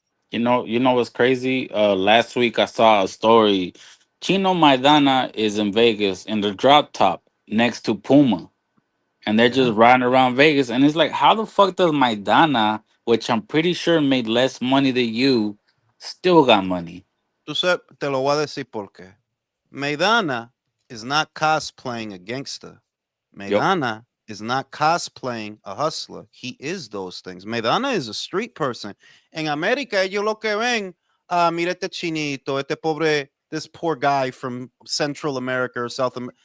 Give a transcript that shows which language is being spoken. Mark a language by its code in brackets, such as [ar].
[en] You know what's crazy? Last week I saw a story. Chino Maidana is in Vegas in the drop top next to Puma. And they're just riding around Vegas. And it's like, how the fuck does Maidana, which I'm pretty sure made less money than you, still got money? [es] Tú sabes, te lo voy a decir por qué. [en] Maidana is not cosplaying a gangster. Maidana is not cosplaying a hustler. He is those things. Maidana is a street person. [es] En América, ellos lo que ven, mira este chinito, [en] this poor guy from Central America or South America.